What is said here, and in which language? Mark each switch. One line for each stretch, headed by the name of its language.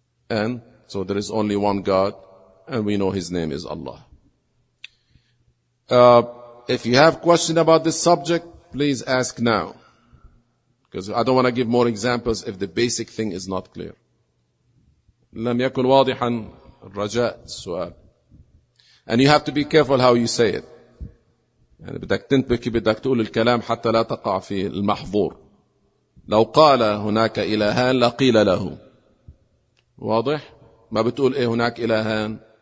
English: And so there is only one God, and we know his name is Allah. If you have questions about this subject, please ask now, because I don't want to give more examples if the basic thing is not clear.
Arabic: لم يكن واضحا الرجاء السؤال.
English: And you have to be careful how you say it.
Arabic: يعني بدك تنتبه بدك تقول الكلام حتى لا تقع في المحظور. لو قال هناك إلهان لقيل له، واضح؟ ما بتقول إيه هناك إلهان.